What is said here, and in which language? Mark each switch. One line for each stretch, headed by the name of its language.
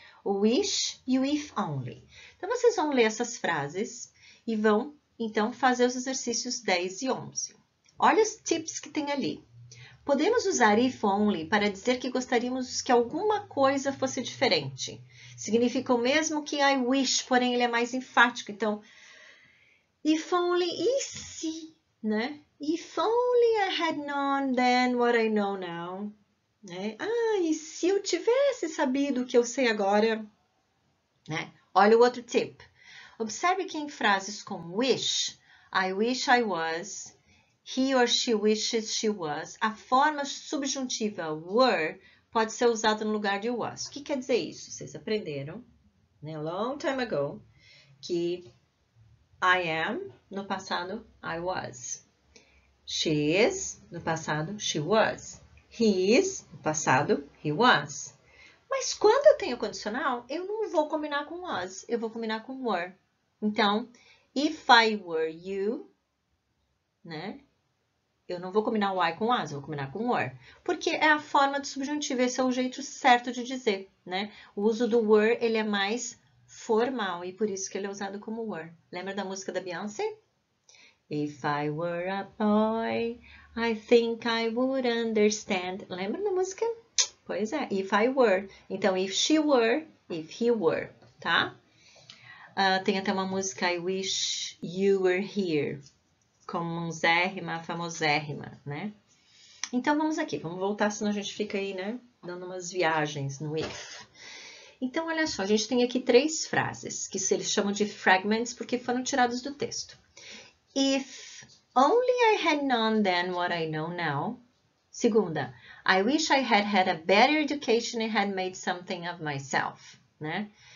Portuguese: O wish e o if only. Então, vocês vão ler essas frases e vão, então, fazer os exercícios 10 e 11. Olha os tips que tem ali. Podemos usar if only para dizer que gostaríamos que alguma coisa fosse diferente. Significa o mesmo que I wish, porém ele é mais enfático. Então, if only, e se, né?
English: If only I had known then what I know now.
Portuguese: Né? E se eu tivesse sabido o que eu sei agora? Né? Olha o outro tip. Observe que em frases com wish,
English: I wish I was, he or she wishes she was,
Portuguese: a forma subjuntiva were pode ser usada no lugar de was. O que quer dizer isso? Vocês aprenderam, né,
English: a long time ago,
Portuguese: que I am, no passado, I was.
English: She is,
Portuguese: no passado,
English: she was. He is,
Portuguese: no passado,
English: he was.
Portuguese: Mas quando eu tenho condicional, eu não vou combinar com was, eu vou combinar com were. Então,
English: if I were you,
Portuguese: né? Eu não vou combinar o I com was, eu vou combinar com were. Porque é a forma do subjuntivo, esse é o jeito certo de dizer, né? O uso do were, ele é mais formal e por isso que ele é usado como were. Lembra da música da Beyoncé?
English: If I were a boy, I think I would understand.
Portuguese: Lembra da música? Pois é,
English: if I were.
Portuguese: Então,
English: if she were, if he were,
Portuguese: tá? Tem até uma música,
English: I wish you were here,
Portuguese: comumzérrima, famosérrima, né? Então, vamos aqui. Vamos voltar, senão a gente fica aí, né? Dando umas viagens no if. Então, olha só. A gente tem aqui 3 frases, que eles chamam de fragments, porque foram tirados do texto.
English: If only I had known then what I know now.
Portuguese: Segunda,
English: I wish I had had a better education and had made something of myself,
Portuguese: né?